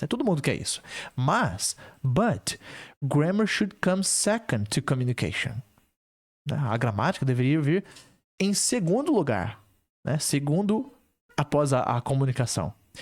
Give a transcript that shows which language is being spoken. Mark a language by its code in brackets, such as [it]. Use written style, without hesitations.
[pt] Né? Todo mundo quer isso. [en] But, grammar should come second to communication. [pt] A gramática deveria vir em segundo lugar. Né? Segundo, após a comunicação.